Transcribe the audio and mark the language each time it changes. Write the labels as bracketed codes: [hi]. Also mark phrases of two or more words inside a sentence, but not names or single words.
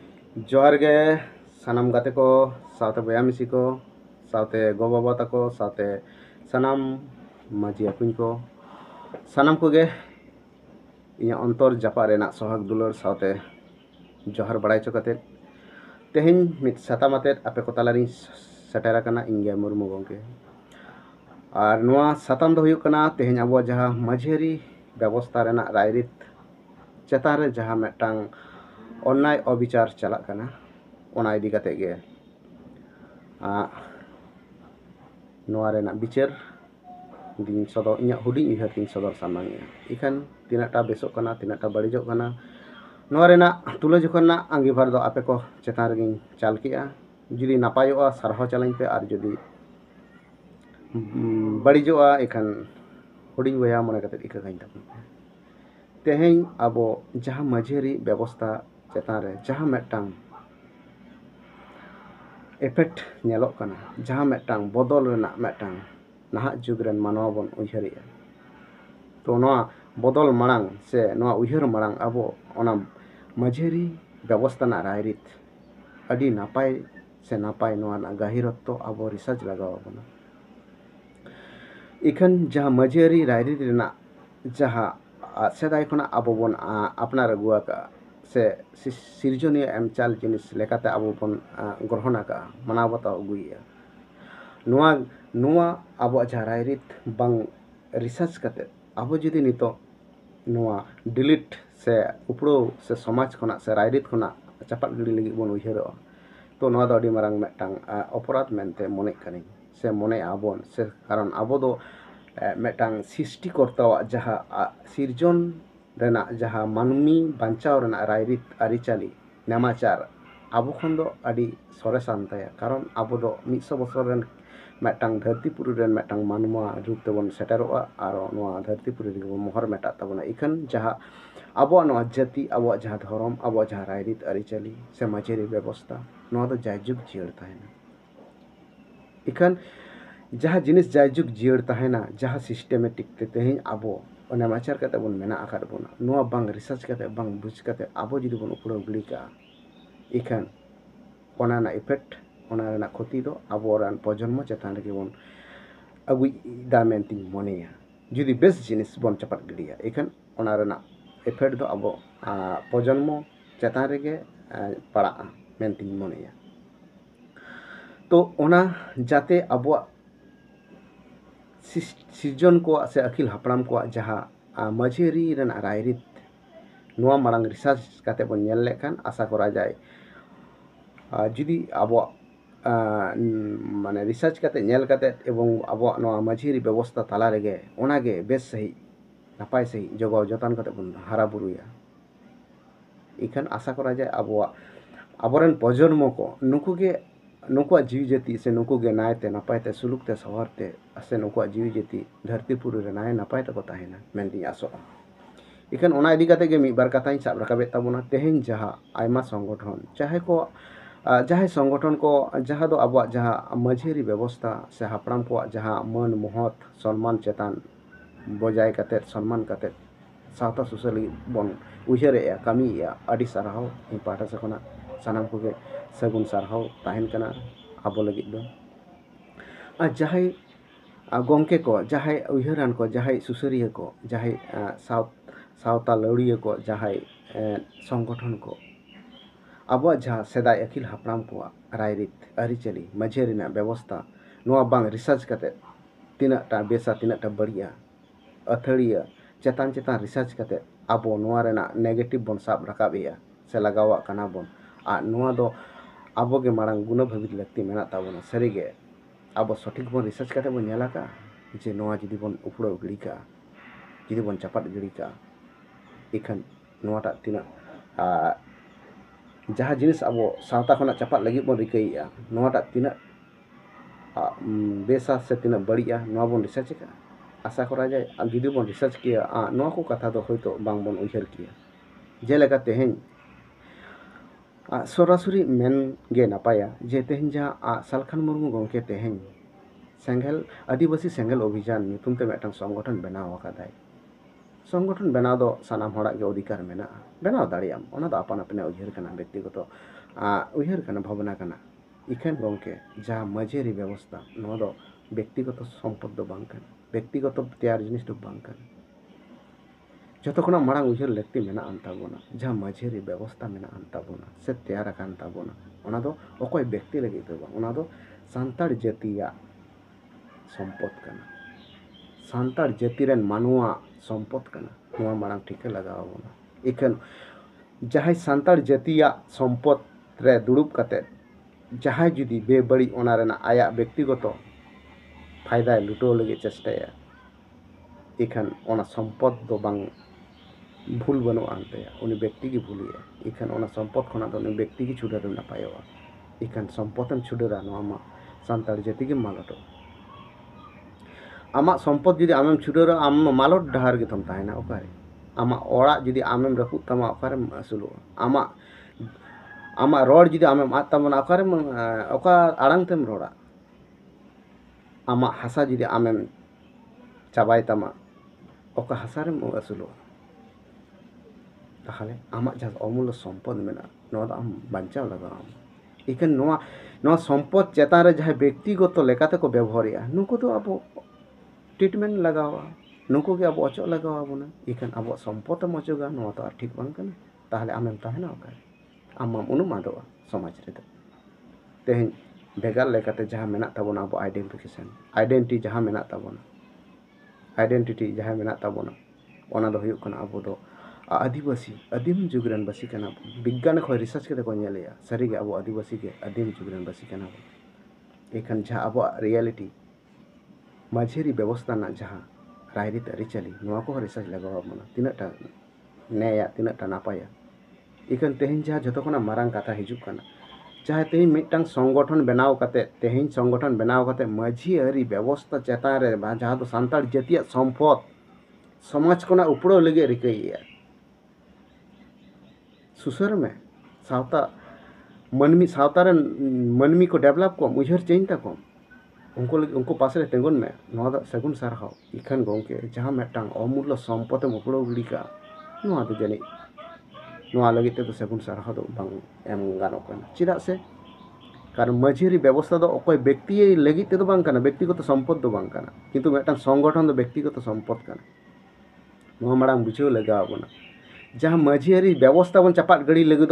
[sat] जोहार गे सानाम गाते को सावते बया मिसी को सावते गो बाबा ताको सावते सानाम माजी अपुñ को सानाम को गे इया अंतर जापा रेना सोहाग दुलर सावते जोहार बड़ाई चो काते तेहेñ मित साताम आते आपे को तालारिñ सेटेर आकाना इंगे मुर्मू गंके और नोआ साताम दो हुयुग कना तेहेñ आबो जहा माझेरी व्यवस्था रेना रायरित चेतान रे जहा मेटांग अन्याय अबिचार चलाक कना ओना इदी काते गे नोआ रेना बिचार दिन सदर इᱧᱟᱹᱜ हुडिñ उयहर तिñ सदर सामांगेया इखान तिनाटा बेसोग कना तिनाटा बड़िजोग कना नोआ रेना तुलाजोखा आंगीभार दो आपे को चेतान रेगिñ चाल केआ जुदी नापायोगा सारहाव चालाñ पे और जुदी बड़िजोगा इखान हुडिñ बया मने काते इकागाñ ताबोन तेहेñ आबो जहां माझेरी व्यवस्था चेतान रे जहां मेटांग इफेक्ट नेलोग कना जहां मेटांग बदल रेना मेटांग नाहाक जुग रेन मानवा बन उयहरेया तो नोआ बदल मांग से नोआ उयहर मांग आबो ओना माझेरी व्यवस्था ना रायरित अडी नापाय से नापाय नोआ ना गाहिरत्व आबो रिसर्च लगाव बना इखान जहां माझेरी रायरित रेना जहां सेदाय खना आबो बन अपनार अगुआ का से सिरजनीय एम चाल जिनिस लेकाते आबो बन ग्रहण आका मानाव बाताव अगुइया नोआ आबो जहां रायरित बांग रिसर्च काते आबो जुदी नितो नोआ डिलीट से उपड़ो से समाज खना से रायरित खना चापात गिड़ी लगी बन उयहरो तो नोआ दो अडी मारांग मेटांग अपराध मेनते मने कनिñ से मने आबोन से कारण आबो दो मेटांग सृष्टिकर्तावा जहां सिरजन रेना जहां मानमी बांचाव रेना रायरित आरिचाली नेमाचार आबो खन दो अडी सरेसान ताया कारण आबो दो 100 बछर रेन मेटांग धरतीपुरी रेन मेटांग मानवा रूप तेबन सेटेरोआ आरो नोआ धरतीपुरी रेगो मोहर मेटा ताबोना इखान जहां आबो नोआ जाति आबो जहां धर्म आबो जहां रायरित आरिचाली से माझेरी व्यवस्था नोआ दो जायजुग जियर ताहेना इखान जहां जिनिस जायजुग जियर ताहेना जहां सिस्टेमेटिक ते तेहेñ आबो ओना माचार काते बन मेना आकाद बोना नोआ बांग रिसर्च काते बांग बुझ काते आबो जुदी बन उपड़ाव गिड़ी का इखान ओना ना इफेक्ट ओना रेना क्षति दो आबो रान प्रजन्म चेतान रेगे बन अगुई दा मेनतिñ मनेया जुदी बेस जिनिस बन चापात गिड़िया इखान ओना रेना इफेक्ट दो आबो प्रजन्म चेतान रेगे पड़ा मेनतिñ मनेया तो ओना जाते आबो सिरजन को से अखिल हापड़ाम को जहां माझेरी रेना रायरित नोआ मारांग रिसर्च काते बन नेल लेखान [bn] আশা করা যায় [sat] जुदी आबो माने रिसर्च काते नेल काते एवं आबो नोआ माझेरी व्यवस्था ताला रेगे ओनागे बेस सही नापाय सही जगाव जतन काते बन हारा बुरुया इखान [bn] আশা করা যায় [sat] आबोरेन प्रजन्म को नुकुगे नुकुआ जीवी जाति से नुकुगे नायते नापायते सुलुकते सवारते से नुकुआ जीवी जाति धरतीपुरी रे नाय नापायते को ताहेना मेनदिñ आसोआ इखान ओना इदी काते गे मिद बार कथाñ साब राकाबे ताबोना तेहेñ जहां आयमा संगठन चाहे संगठन को जहां दो आबो जहां माझेरी व्यवस्था से हापड़ाम को जहां मन महत सम्मान चेतान बजाय काते सम्मान काते सावता सुसली बन उयहरेया कामिया अडी सारहाव इन पाटा से खना सानाम को गे सगुन सारहाव ताहेन कना आबो लगी दो जहाय गंके को जहाय उयहरान को जहाय सुसरिया को जहाय सावता लौड़िया को जहाय संगठन को आबो जहां सेदाय अखिल हापड़ाम को रायरित आरिचाली माझेरी ना व्यवस्था नोआ बांग रिसर्च काते तिनाटा बेसा तिनाटा बड़िया अथड़िया चेतान चेतान रिसर्च काते आबो नोआ रेना नेगेटिव बन साब राकाबेया से लगावा कना बन नोआ दो आबो गे मारांग गुना भाबित लगती मेना ताबोना सरीगे आबो सठिक बन रिसर्च काते बन नेला का जे नोआ जुदी बन उपड़ाव गिड़ी का जुदी बन चापात गिड़ी का इखान नोआटा तिना जहां जिनिस आबो सावता खना चापात लगी बन रिकाइया नोआटा तिना बेसा से तिना बड़िया नोआ बन रिसर्च का [bn] আশা করা যায় [sat] जुदी बन रिसर्च किया नोआ को कथा दो होयतो बांग बन उयहर किया जेलेका तेहेñ सरासरि मेन गे नापाया जे तेहेñ जहां सालखान मुर्मू गंके तेहेñ सेंगेल आदिवासी सेंगेल अभियान नितुमते मेटांग संगठन बनाव आकादाय संगठन बनाव दो सानाम हड़ाग गे अधिकार मेना बनाव दाड़ियाम ओना दो आपान आपाने उयहर कना व्यक्तिगत उयहर कना भावना कना इखान गंके जहाँ मजेरी व्यवस्था नवा दो व्यक्तिगत सम्पद दो बांग कना व्यक्तिगत तैयार जिनिस दो बांग कना जतो खना मारांग उयहर लगती मेना आन ताबोना जहाँ मजेरी व्यवस्था मेना आन ताबोना से तैयार आकान ताबोना ओना दो अकोय व्यक्ति लगी दो बांग ओना दो सान्ताड़ जातिया सम्पद कना सान्ताड़ जाति रेन मानुआ सम्पद कना नवा मारांग ठिका लगावोना इखान जहाँ सान्ताड़ जातिया सम्पद रे दुड़ुब कते जहाँ जुदी बेबड़ी ओना रेना आया व्यक्तिगत फायदा लुटो लगे चेष्टाया इखान ओना सम्पद दो बांग भूल बनो आनते उनी व्यक्ति की भूलिया इखान ओना सम्पद खना दो उनी व्यक्ति की छुड़ार नापायोआ इखान सम्पदन छुड़ारा नवा सान्ताड़ जाति के मालटो आमा सम्पद जुदी आमेम छुड़ारा आम मालट डहार गे थम ताहेना ओकारे आमा ओड़ा जुदी आमेम रपुत तमा ओकारे असुलो आमा रोड जुदी आमेम आत तमना ओकारे ओका आड़ांग तेम रोड़ा आमा हासा जुदी आमेम चाबाय तमा ओका हासारे असुलो ताहले आमा जहाँ अमूल्य सम्पद मेना नवा दो आम बांचाव लगाम इखान नवा सम्पद चेतान रे जहाँ व्यक्तिगत लेकाते को व्यवहारिया नुको तो अब ट्रिटमेंट लगावा नुको के अब अचो लगावा बना इखान अब सम्पद मचोगा नवा तो ठीक बांग कना ताहले आमेम ताहेना ओकारे आमाम उनुम आदोआ समाज रे दो तेहें भेगार लेकाते जहाँ मेना ताबोना अब आइडेंटिटी जहाँ मेना ताबोना आइडेंटिटी जहाँ मेना ताबोना ओना दो हुयुग कना अब दो आदिवासी आदिम जुगरन बसी कना विज्ञान खो रिसर्च के को नेलेया सारी गे अब आदिवासी के आदिम जुगरन बसी कना एखान जहाँ अब रियलिटी माझेरी व्यवस्था ना जहाँ रायरित अरिचाली नवा को रिसर्च लगावा मना तिनाटा नेया तिनाटा नापाया इखान तेहें जहाँ जतो खना मारांग कथा हिजुग कना जहाँ तेहें मिटटांग संगठन बनाव कते तेहें संगठन बनाव कते माझी अरी व्यवस्था चेतान रे जहाँ तो सान्ताड़ जातिया सम्पद समाज कोना उपड़ो लगे रिकैया सुसर में सावता मनमी सावता रे मनमी को डेवलप को उयहर चेंज तको उनको पास रे तेंगुन में नवा दो सगुन सारहाव इखान गंके जहाँ मिटटांग अमूल्य सम्पद उपड़ो गिड़ी का नवा दो जानी नवा लगी ते तो सगुन सारहाव दो बांग एम गानो कना चिदा से कारण माझेरी व्यवस्था दो अकोय व्यक्ति लगी ते दो बांग कना व्यक्तिगत सम्पद दो बांग कना किंतु मिटटांग संगठन दो व्यक्तिगत सम्पद कना नवा मारांग बुझाव लगाव बना जहाँ माझेरी व्यवस्था बन चपाट गड़ी लगिदो